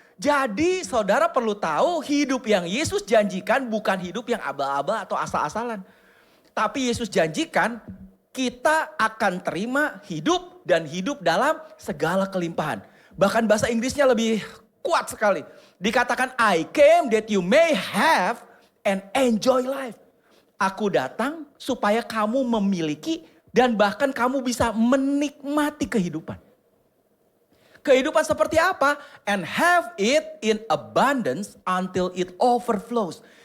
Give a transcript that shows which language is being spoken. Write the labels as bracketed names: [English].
[Indonesian] Jadi saudara perlu tahu hidup yang Yesus janjikan bukan hidup yang aba-aba atau asal-asalan. Tapi Yesus janjikan kita akan terima hidup dan hidup dalam segala kelimpahan. Bahkan bahasa Inggrisnya lebih kuat sekali. Dikatakan [English] I came that you may have and enjoy life. [Indonesian] Aku datang supaya kamu memiliki dan bahkan kamu bisa menikmati kehidupan. Kehidupan seperti apa? [English] And have it in abundance until it overflows.